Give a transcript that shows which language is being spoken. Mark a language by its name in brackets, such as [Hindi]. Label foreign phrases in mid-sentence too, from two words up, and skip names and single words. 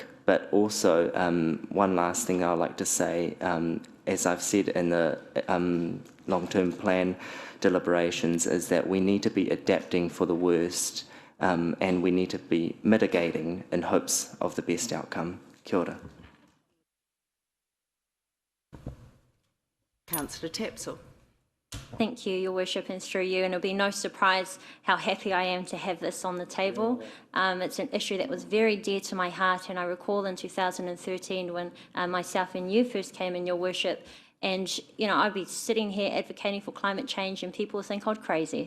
[English] But also, one last thing I'd like to say, as I've said in the long-term plan deliberations, is that we need to be adapting for the worst, and we need to be mitigating in hopes of the best outcome. [Māori] Kia ora. [English] Councillor Tapsell. Thank you, Your Worship, and through you. And it'll be no surprise how happy I am to have this on the table. It's an issue that was very dear to my heart, and I recall in 2013 when myself and you first came in, Your Worship, and I'd be sitting here advocating for climate change, and people would think I'm crazy.